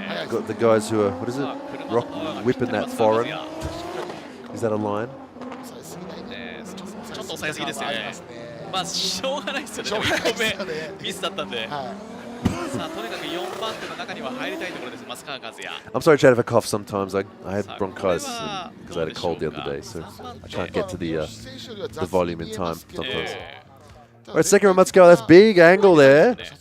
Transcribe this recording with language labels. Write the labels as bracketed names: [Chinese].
[English] Got the guys who are, what is it? Rock whipping that foreign. Is that a line? [Japanese] ちょっと抑えすぎですよね。まあしょうがないですよね。 1個目ミスだったんで。さあとにかく4番手の中には入りたいところです。松川和也。 [English] I'm sorry, Chad, if I cough sometimes. I had bronchitis because I had a cold the other day, so I can't get to the volume in time sometimes. Alright, second round Matsukawa, that's big angle there.